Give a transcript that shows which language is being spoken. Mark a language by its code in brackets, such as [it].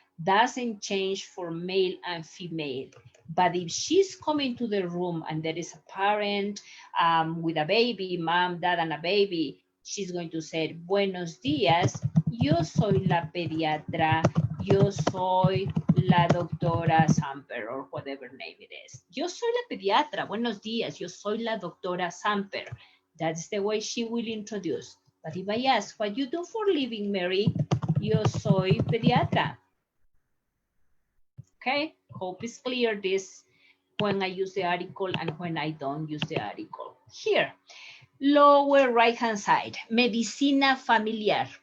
[en] Doesn't change for male and female. But if she's coming to the room and there is a parent with a baby, mom, dad, and a baby, she's going to say, [es] buenos días, yo soy la pediatra, yo soy la doctora Samper, [en] or whatever name it is. [es] Yo soy la pediatra, buenos días, yo soy la doctora Samper. [en] That's the way she will introduce. But if I ask, what you do for living, Mary? [es] Yo soy pediatra. [en] Okay, hope it's clear this when I use the article and when I don't use the article. Here, lower right-hand side, medicina familiar.